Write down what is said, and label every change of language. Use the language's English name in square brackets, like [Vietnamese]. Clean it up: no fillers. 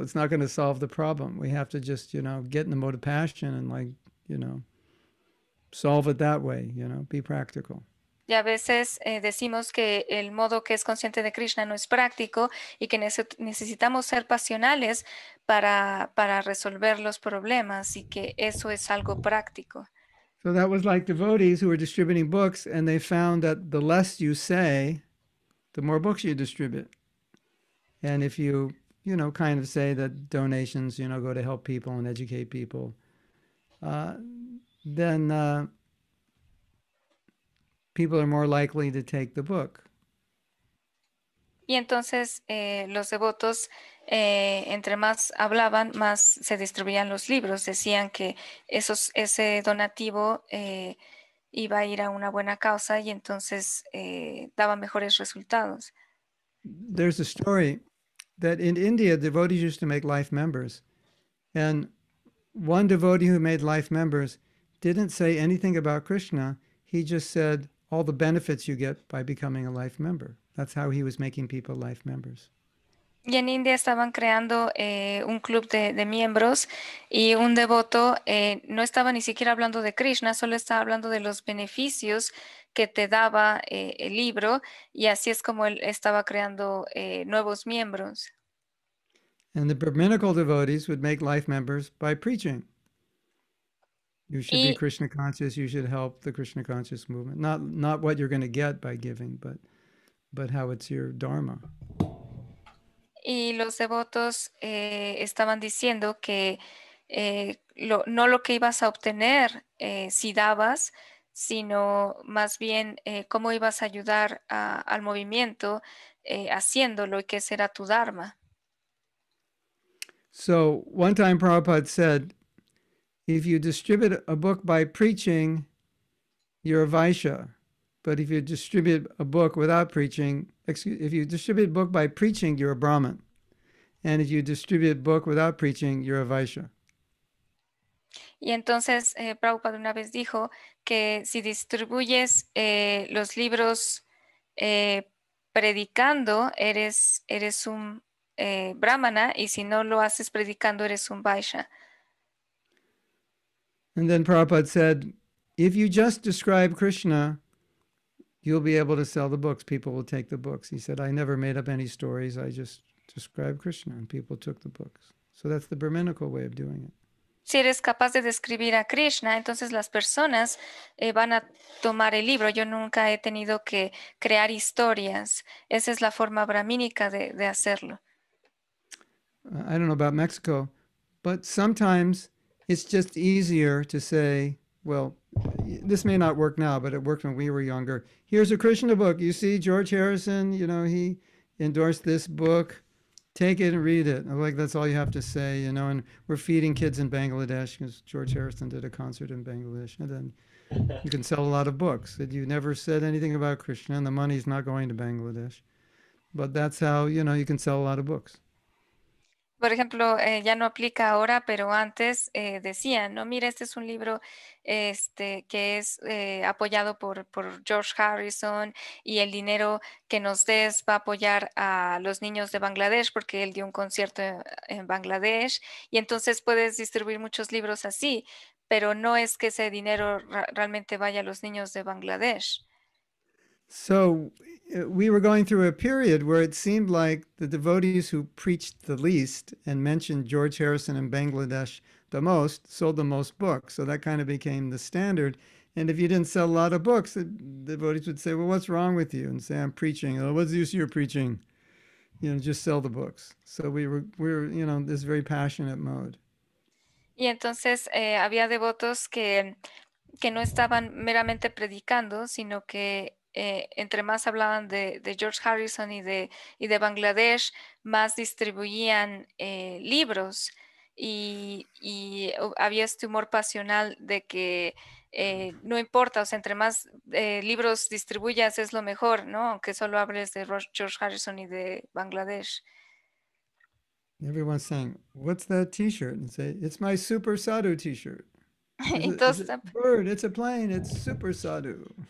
[English] It's not going to solve the problem. We have to just, get in the mode of passion and solve it that way, be practical. [Spanish] Y a veces decimos que el modo que es consciente de Krishna no es práctico y que necesitamos ser pasionales para resolver los problemas y que eso es algo práctico. [English] So that was like devotees who were distributing books, and they found that the less you say, the more books you distribute. And if you, kind of say that donations, go to help people and educate people, then people are more likely to take the book. [Spanish] Y entonces los devotos, entre más hablaban, más se distribuían los libros. Decían que ese donativo iba a ir a una buena causa y entonces daba mejores resultados. [English] There's a story that in India, devotees used to make life members. And one devotee who made life members didn't say anything about Krishna. He just said all the benefits you get by becoming a life member. That's how he was making people life members. [Spanish] Y en India estaban creando un club de miembros y un devoto no estaba ni siquiera hablando de Krishna, solo estaba hablando de los beneficios que te daba el libro y así es como él estaba creando nuevos miembros. [English] And the Brahminical devotees would make life members by preaching. You should be Krishna conscious, you should help the Krishna conscious movement. Not what you're going to get by giving, but how it's your dharma. [Spanish] Y los devotos estaban diciendo que no lo que ibas a obtener si dabas, sino más bien cómo ibas a ayudar al movimiento haciéndolo y que ese era tu dharma. [English] So one time Prabhupada said, if you distribute a book by preaching, you're a Vaishya. But if you distribute a book without preaching, if you distribute a book by preaching, you're a Brahmin. And if you distribute a book without preaching, you're a Vaishya. [Spanish] Y entonces Prabhupada una vez dijo que si distribuyes los libros predicando, eres un brahmana, y si no lo haces predicando, eres un vaishya. [English] And then Prabhupada said, if you just describe Krishna, you'll be able to sell the books. People will take the books. He said, I never made up any stories. I just described Krishna, and people took the books. So that's the Brahminical way of doing it. [Spanish] Si eres capaz de describir a Krishna, entonces las personas van a tomar el libro. Yo nunca he tenido que crear historias. Esa es la forma brahmínica de hacerlo. [English] I don't know about Mexico, but sometimes it's just easier to say, well, this may not work now, but it worked when we were younger. Here's a Krishna book. You see, George Harrison, he endorsed this book. Take it and read it. Like, that's all you have to say, and we're feeding kids in Bangladesh because George Harrison did a concert in Bangladesh. And then you can sell a lot of books that you never said anything about Krishna, and the money's not going to Bangladesh. But that's how, you can sell a lot of books. [Spanish] Por ejemplo, ya no aplica ahora, pero antes decían, no, mira, este es un libro que es apoyado por George Harrison, y el dinero que nos des va a apoyar a los niños de Bangladesh porque él dio un concierto en Bangladesh, y entonces puedes distribuir muchos libros así, pero no es que ese dinero realmente vaya a los niños de Bangladesh. [English] So we were going through a period where it seemed like the devotees who preached the least and mentioned George Harrison in Bangladesh the most sold the most books. So that kind of became the standard. And if you didn't sell a lot of books, the devotees would say, well, what's wrong with you? And say, I'm preaching. Oh, what's the use of your preaching? Just sell the books. So we were this very passionate mode. [Spanish] Y entonces había devotos que no estaban meramente predicando, sino que entre más hablaban de George Harrison y de Bangladesh, más distribuían libros, y había este humor pasional de que no importa, o sea, entre más libros distribuyas es lo mejor, ¿no? Aunque solo hables de George Harrison y de Bangladesh. [English] Everyone's saying, what's that t-shirt? And say, it's my Super Sadhu t-shirt. [Spanish] Entonces, [English] it's a bird, it's a plane, it's Super Sadhu.